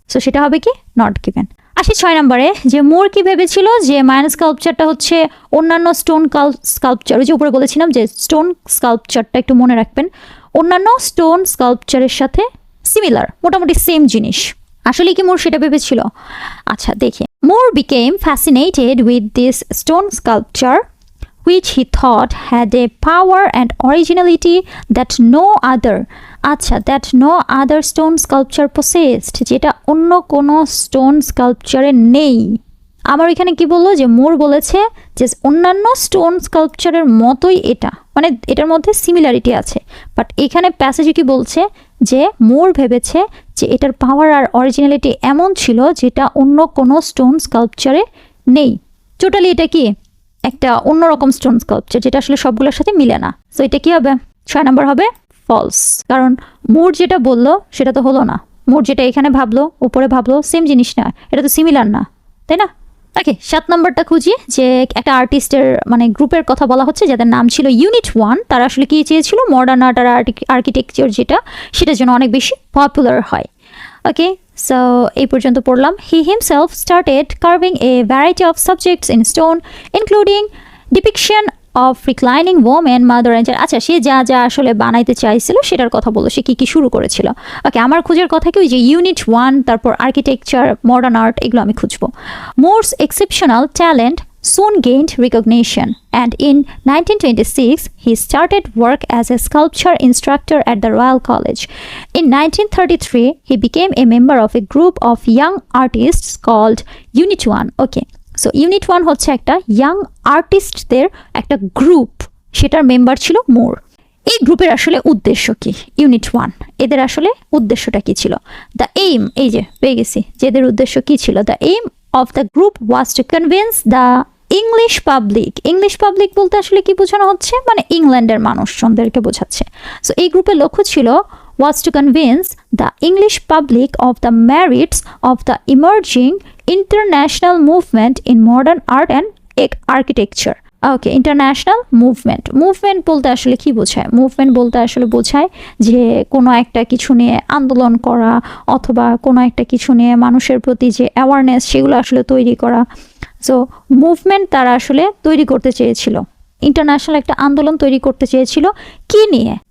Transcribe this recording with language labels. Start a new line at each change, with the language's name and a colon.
Bangla: So সেটা হবে কি নট গিভেন। আসি 6 নম্বরে, যে মুর কি ভেবেছিল যে মায়ান স্কাল্পচারটা হচ্ছে অন্যান্য স্টোন স্কাল্পচার, ওই যে উপরে বলেছিলাম যে স্টোন স্কাল্পচারটা একটু মনে রাখবেন, অন্যান্য স্টোন স্কাল্পচারের সাথে সিমিলার, মোটামুটি সেম জিনিস। আসলে কি মুর সেটা ভেবেছিল? আচ্ছা দেখে,
English: Moore became fascinated with this stone sculpture which he thought had a power and originality that no other, আচ্ছা, that no other stone sculpture possessed,
Bangla: যেটা অন্য কোনো স্টোন স্কাল্পচারে নেই। আমার এখানে কি বললো, যে মুর বলেছে যে অন্যান্য স্টোন স্কাল্পচারের মতোই এটা, মানে এটার মধ্যে সিমিলারিটি আছে। বাট এখানে প্যাসেজে কি বলছে, যে মুর ভেবেছে যে এটার পাওয়ার আর অরিজিনালিটি এমন ছিল যেটা অন্য কোনো স্টোন স্কাল্পচারে নেই। টোটালি এটা কি একটা অন্যরকম স্টোন স্কাল্পচার, যেটা আসলে সবগুলোর সাথে মিলে না। সো এটা কি হবে, 6 নম্বর হবে ফলস, কারণ মুর যেটা বললো সেটা তো হলো না। মুর যেটা এখানে ভাবলো, উপরে ভাবলো, সেম জিনিস না, এটা তো সিমিলার না, তাই না? ওকে, 7 নম্বরটা খুঁজি, যে একটা আর্টিস্টের মানে গ্রুপের কথা বলা হচ্ছে যাদের নাম ছিল ইউনিট 1। তারা আসলে কি চেয়েছিল, মডার্ন আর্ট আর আর্কিটেকচার যেটা, সেটার জন্য অনেক বেশি পপুলার হয়। ওকে, সো এই পর্যন্ত পড়লাম।
English: He himself started carving a variety of subjects in stone including depiction of reclining women, mother and child.
Bangla: আচ্ছা, সে যা যা আসলে বানাইতে চাইছিল সেটার কথা বললো, সে কি শুরু করেছিল। ওকে, আমার খোঁজার কথা কি, ওই যে ইউনিট 1, তারপর আর্কিটেকচার, মডার্ন আর্ট, এগুলো আমি খুঁজবো।
English: Moore's exceptional talent soon gained recognition, and in 1926 he started work as a sculpture instructor at the Royal College. In 1933 he became a member of a group of young artists called Unit 1.
Bangla: Okay, so Unit 1 হচ্ছে একটা young artistদের একটা group, সেটার member ছিল মুর। এই গ্রুপের আসলে উদ্দেশ্য কি, ইউনিট 1 এদের আসলে উদ্দেশ্যটা কি ছিল? দ্য এইম, এই যে পেয়ে গেছি, যে এদের উদ্দেশ্য কি ছিল।
English: The aim of the group was to convince the English public.
Bangla: English public বলতে আসলে কি বোঝানো হচ্ছে, মানে ইংল্যান্ডের মানুষজনদেরকে বোঝাচ্ছে। সো এই গ্রুপের লক্ষ্য ছিল
English: was to convince the English public of the merits of the emerging international movement in modern art and architecture.
Bangla: Okay, international movement, movement বলতে আসলে কি বোঝায়? মুভমেন্ট বলতে আসলে বোঝায় যে কোনো একটা কিছু নিয়ে আন্দোলন করা, অথবা কোনো একটা কিছু নিয়ে মানুষের প্রতি যে অ্যাওয়ারনেস, সেগুলো আসলে তৈরি করা। সো মুভমেন্ট তারা আসলে তৈরি করতে চেয়েছিল, ইন্টারন্যাশনাল একটা আন্দোলন তৈরি করতে চেয়েছিল, কি নিয়ে?